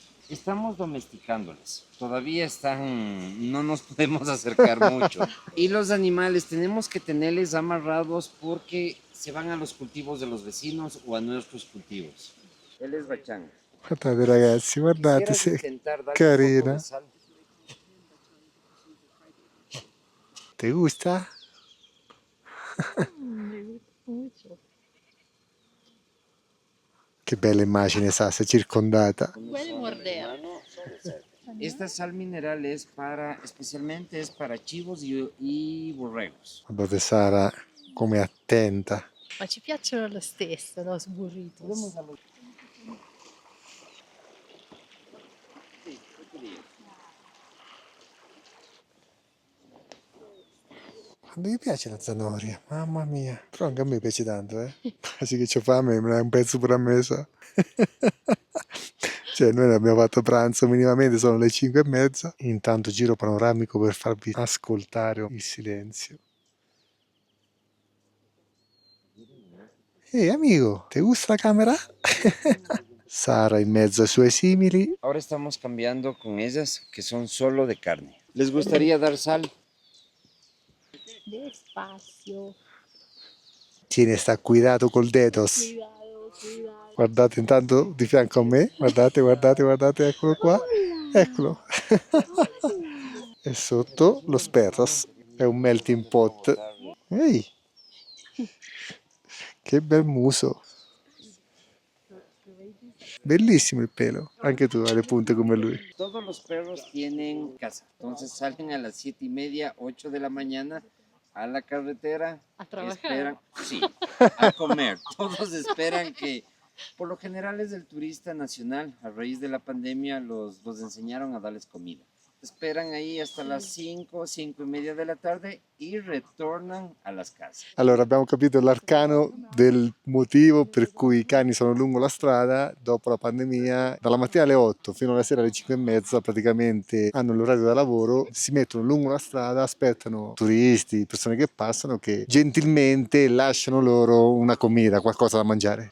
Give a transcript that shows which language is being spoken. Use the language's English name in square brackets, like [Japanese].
[Spanish] Estamos domesticándolas. Todavía están, no nos podemos acercar mucho. Y los animales tenemos que tenerles amarrados porque se van a los cultivos de los vecinos o a nuestros cultivos. Él es Bachán. [Italian] Guardate ragazzi, guardate, [Spanish] Quisieras [Italian] sì. [Spanish] intentar darle un poco [Italian] carina. [Spanish] de sal. [Italian] Ti gusta? Che bella immagine, Sa, sei circondata. [Spanish] Puede morder. Esta sal mineral es para, especialmente es para chivos y borregos. [Italian] Guardate Sara come è attenta. Ma ci piacciono lo stesso, [Spanish] los burritos. [Italian] Quando gli piace la zanahoria, mamma mia. Però anche a me piace tanto, eh. Quasi che c'ho fame, me ne hai un pezzo pure a me, sa. Cioè, noi ne abbiamo fatto pranzo minimamente, sono le 5:30. Intanto giro panoramico per farvi ascoltare il silenzio. Ehi amico, ti gusta la camera? Sara in mezzo ai suoi simili. [Spanish] Ahora estamos cambiando con ellas que son solo de carne. ¿Les gustaría dar sal? Despacio. Tiene, sta cuidato col dedos. Cuidado, cuidado. [Italian] Guardate intanto di fianco a me, guardate, guardate, guardate, eccolo qua, eccolo. E sotto [Spanish] los perros, [Italian] è un melting pot. Ehi, che bel muso. Bellissimo il pelo, anche tu hai le punte come lui. [Spanish] Todos los perros tienen casa, entonces salen a las 7:30, 8 de la mañana a la carretera. A trabajar. Esperan, sí, a comer. Todos esperan que, por lo general es el turista nacional, a raíz de la pandemia los enseñaron a darles comida. Esperan ahí hasta las 5, 5:30 de la tarde y retornan a las casas. [Italian] Allora abbiamo capito l'arcano del motivo per cui i cani sono lungo la strada dopo la pandemia. Dalla mattina alle 8 fino alla sera alle 5:30 praticamente hanno l'orario da lavoro, si mettono lungo la strada, aspettano turisti, persone che passano, che gentilmente lasciano loro una comida, qualcosa da mangiare.